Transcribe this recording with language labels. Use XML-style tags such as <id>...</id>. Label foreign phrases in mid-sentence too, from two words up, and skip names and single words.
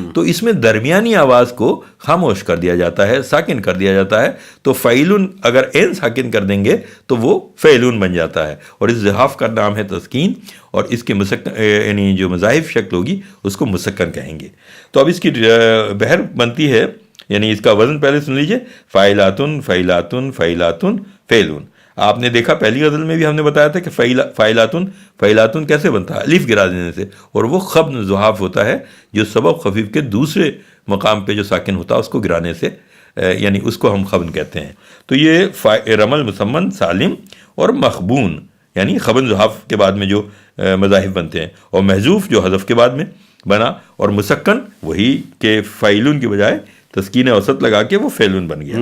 <ur>تو اس میں درمیانی آواز کو خاموش کر دیا جاتا ہے، ساکن کر دیا جاتا ہے. تو فعلن اگر این ساکن کر دیں گے تو وہ فعلن بن جاتا ہے اور اس زحاف کا نام ہے تسکین اور اس کے مسکن یعنی جو مضاعف شکل ہوگی اس کو مسکن کہیں گے. تو اب اس کی بحر بنتی ہے یعنی اس کا وزن پہلے سن لیجئے،</ur> <ar>فائلاتن فائلاتن فائلاتن فعلن.</ar> <ur>آپ نے دیکھا پہلی غزل میں بھی ہم نے بتایا تھا کہ فائلاتن فائلاتن کیسے بنتا ہے، الف گرا دینے سے، اور وہ خبن زحاف ہوتا ہے جو سبب خفیف کے دوسرے مقام پہ جو ساکن ہوتا ہے اس کو گرانے سے یعنی اس کو ہم خبن کہتے ہیں. تو یہ رمل مسمن سالم اور مخبون یعنی خبن زحاف کے بعد میں جو مذاہب بنتے ہیں، اور محذوف جو حذف کے بعد میں بنا، اور مسکن وہی کہ فعلن کی بجائے تسکین اوسط لگا کے وہ فعلن بن گیا.</ur>